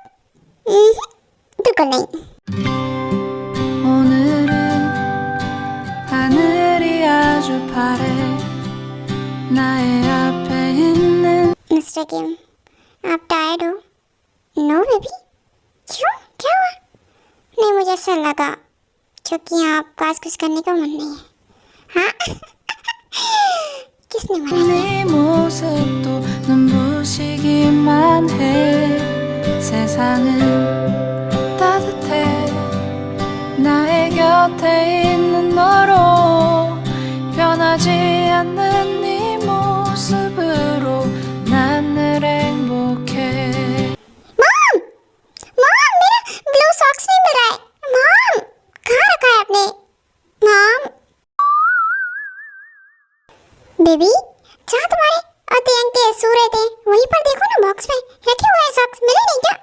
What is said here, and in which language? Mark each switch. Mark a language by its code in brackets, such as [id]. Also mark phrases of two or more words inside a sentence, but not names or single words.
[hi] बिल्कुल नहीं। मिस्टर किम आप टायर्ड हो? [en] No baby. [hi] क्यों, क्या हुआ? नहीं मुझे ऐसा लगा, क्योंकि आप पास कुछ करने का मन नहीं है। हाँ किसने मना [ko] 나의 곁에 있는 너로 변하지 않는 네 모습으로 난 늘 행복해. [hi] मॉम मेरा [en] blue socks [hi] नहीं मिल रहा है। मॉम कहाँ रखा है आपने? [en] Mom baby [hi] जहाँ तुम्हारे और दयांग के सो रहे थे वहीं पर देखो ना, बॉक्स में रखे हुए हैं सॉक्स, मिले नहीं क्या?